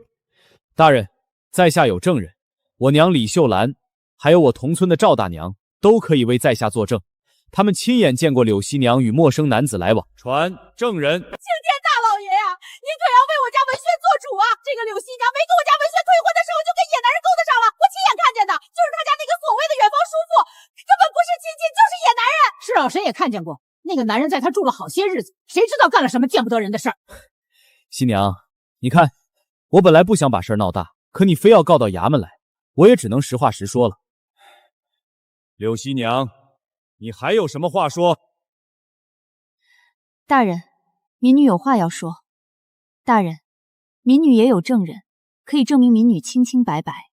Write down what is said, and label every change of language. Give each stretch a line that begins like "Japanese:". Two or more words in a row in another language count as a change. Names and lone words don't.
Chinese: 大人，在下有證人，我娘李秀蘭，還有我同村的趙大娘，都可以為在下作證。他們親眼見過柳熙娘與陌生男子來往。傳證人。青天大老爺呀，您可要為我家文軒做主啊！這個柳熙娘沒跟我家文軒退婚的時候，就跟野男人勾搭上了，我親眼看見的，就是他家那個所謂的遠房叔父，根本不是親戚，就是野男人。是啊，誰也看見過，那個男人在他住了好些日子，誰知道幹了什麼見不得人的事兒。熙娘，你看，我本來不想把事兒鬧大，可你非要告到衙門來，我也只能實話實說了。柳熙娘，你還有什麼話說？大人，民女有話要說。大人，民女也有證人，可以證明民女清清白白。